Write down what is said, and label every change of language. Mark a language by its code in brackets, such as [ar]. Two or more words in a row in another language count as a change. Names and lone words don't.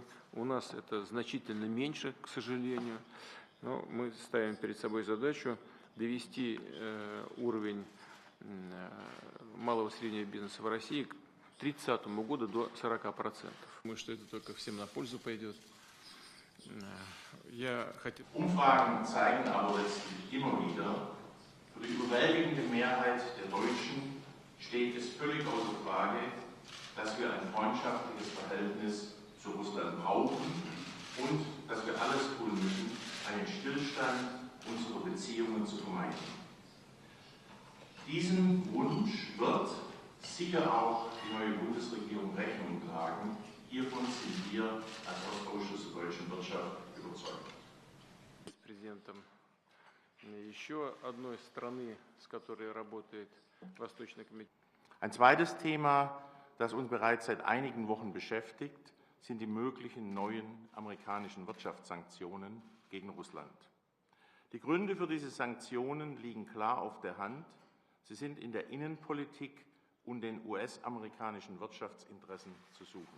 [ru] У нас это значительно меньше, к сожалению. Но мы ставим перед собой задачу довести уровень малого и среднего бизнеса в России к 2030 году до 40%. Думаю, что это только всем на пользу пойдет. [de] Umfragen zeigen aber letztlich immer wieder, für die überwältigende Mehrheit der Deutschen steht es völlig außer Frage, dass wir ein freundschaftliches Verhältnis zu Russland brauchen und dass wir alles tun müssen, einen Stillstand unserer Beziehungen zu vermeiden. Diesem Wunsch wird sicher auch die neue Bundesregierung Rechnung tragen. Hiervon sind wir als Ostausschuss der deutschen Wirtschaft überzeugt. [ru] Президентом еще одной страны, с которой работает Восточный комитет. [de] Ein zweites Thema, das uns bereits seit einigen Wochen beschäftigt, sind die möglichen neuen amerikanischen Wirtschaftssanktionen gegen Russland. Die Gründe für diese Sanktionen liegen klar auf der Hand. Sie sind in der Innenpolitik und den US-amerikanischen Wirtschaftsinteressen zu suchen.